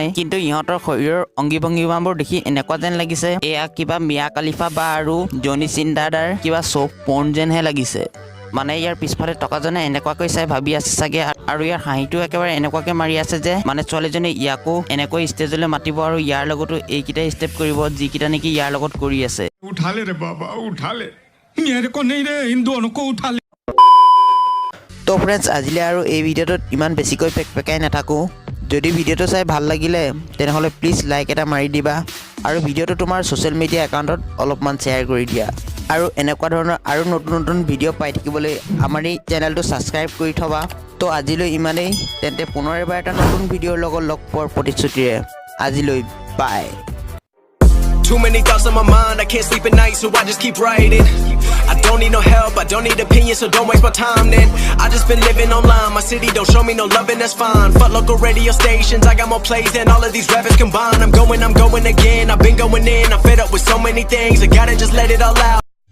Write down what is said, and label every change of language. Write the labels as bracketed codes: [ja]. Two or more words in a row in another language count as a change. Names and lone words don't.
[as] কিন্তু ইহঁতৰ শৰীৰৰ অংগী ভংগীমাবোৰ দেখি এনেকুৱা যেন লাগিছে এয়া কিবা মিয়া কালিফা বা আৰু জনি চিন্দাদাৰ কিবা [en] soft porn [as] যেনহে লাগিছে। মানে ইয়াৰ পিছফালে টকাজনে এনেকুৱাকৈ চাই ভাবি আছে চাগে, আৰু ইয়াৰ হাঁহিটো একেবাৰে এনেকুৱাকৈ মাৰি আছে যে মানে ছোৱালীজনী ইয়াকো এনেকৈ ষ্টেজলৈ মাতিব আৰু ইয়াৰ লগতো এইকেইটা ষ্টেপ কৰিব যিকেইটা নেকি ইয়াৰ লগত কৰি আছে। [hi] उठा ले रे बाबा, उठा ले, मेरे को नहीं रे, इन दोनों को उठा ले। [as] তো ফ্ৰেণ্ডছ, আজিলৈ আৰু এই ভিডিঅ'টোত ইমান বেছিকৈ পেকাই নাথাকোঁ। যদি ভিডিঅ'টো চাই ভাল লাগিলে তেনেহ'লে [en] please like [as] এটা মাৰি দিবা, আৰু ভিডিঅ'টো তোমাৰ [en] social media [as] একাউণ্টত অলপমান শ্বেয়াৰ কৰি দিয়া। আৰু এনেকুৱা ধৰণৰ আৰু নতুন ভিডিঅ' পাই থাকিবলৈ আমাৰ এই চেনেলটো ছাবস্ক্ৰাইব কৰি থবা। তো আজিলৈ ইমানেই, তেন্তে পুনৰ এবাৰ এটা নতুন ভিডিঅ'ৰ লগত লগ পোৱাৰ প্ৰতিশ্ৰুতিৰে আজিলৈ বাই। [en] Too many thoughts on my mind, I can't sleep at night, so I just keep writing. I don't need no help, I don't need opinions, so don't waste my time then. I just been living online, my city don't show me no love and that's fine. Fuck local radio stations, I got more plays than all of these rappers combined. I'm going again, I've been going in, I'm fed up with so many things, I gotta just let it all out.